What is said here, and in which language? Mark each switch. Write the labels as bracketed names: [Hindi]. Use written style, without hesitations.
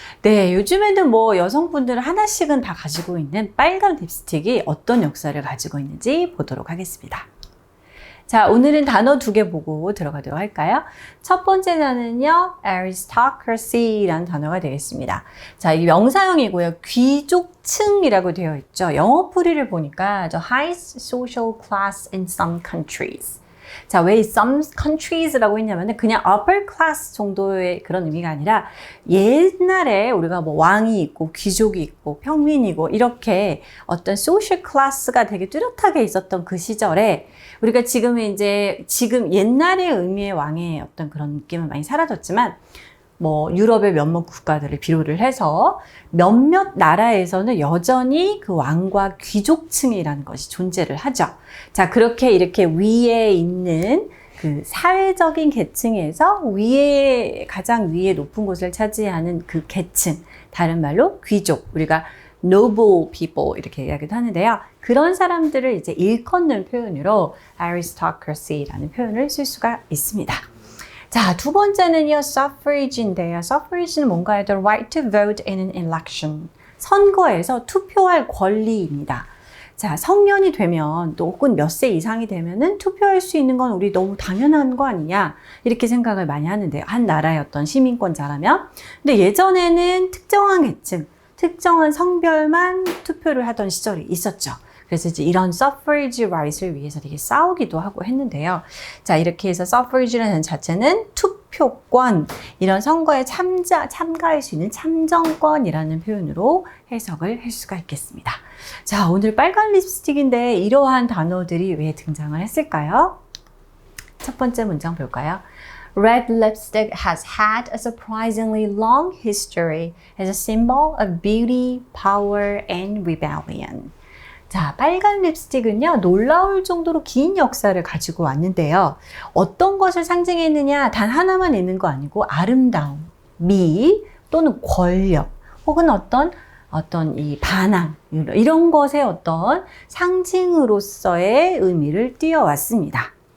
[Korean] 네, 요즘에는 뭐 여성분들은 하나씩은 다 가지고 있는 빨간 립스틱이 어떤 역사를 가지고 있는지 보도록 하겠습니다. 자, 오늘은 단어 2개 보고 들어가도록 할까요? 첫 번째 단어는요, aristocracy라는 단어가 되겠습니다. 자, 이 명사형이고요. 귀족층이라고 되어 있죠. 영어 풀이를 보니까 [English] the highest social class in some countries. [Korean] 자, 왜 [English] some countries [Korean] 라고 했냐면은 그냥 upper class 정도의 그런 의미가 아니라 옛날에 우리가 뭐 왕이 있고 귀족이 있고 평민이고 이렇게 어떤 social class가 되게 뚜렷하게 있었던 그 시절에 우리가 지금 옛날의 의미의 왕의 어떤 그런 느낌은 많이 사라졌지만 뭐 유럽의 몇몇 국가들을 비롯을 해서 몇몇 나라에서는 여전히 그 왕과 귀족층이라는 것이 존재를 하죠. 자, 그렇게 이렇게 위에 있는 그 사회적인 계층에서 가장 위에 높은 곳을 차지하는 그 계층, 다른 말로 귀족, 우리가 [English] noble people [Korean] 이렇게 이야기도 하는데요. 그런 사람들을 이제 일컫는 표현으로 aristocracy라는 표현을 쓸 수가 있습니다. 자, 두 번째는요, suffrage인데요. suffrage는 뭔가요? [English] The right to vote in an election. [Korean] 선거에서 투표할 권리입니다. 자, 성년이 되면 또 혹은 몇 세 이상이 되면은 투표할 수 있는 건 우리 너무 당연한 거 아니냐? 이렇게 생각을 많이 하는데요. 한 나라의 어떤 시민권자라면. 근데 예전에는 특정한 계층, 특정한 성별만 투표를 하던 시절이 있었죠. 그래서 이제 이런 suffrage rights를 위해서 되게 싸우기도 하고 했는데요. 자, 이렇게 해서 suffrage라는 자체는 투표권, 이런 선거에 참가할 수 있는 참정권이라는 표현으로 해석을 할 수가 있겠습니다. 자, 오늘 빨간 립스틱인데 이러한 단어들이 왜 등장을 했을까요? 첫 번째 문장 볼까요? [English] Red lipstick has had a surprisingly long history as a symbol of beauty, power, and rebellion. [Korean] 자, 빨간 립스틱은요, 놀라울 정도로 긴 역사를 가지고 왔는데요. 어떤 것을 상징했느냐, 단 하나만 있는 거 아니고 아름다움, 미, 또는 권력, 혹은 어떤 이 반항, 이런 것의 어떤 상징으로서의 의미를 띄워왔습니다.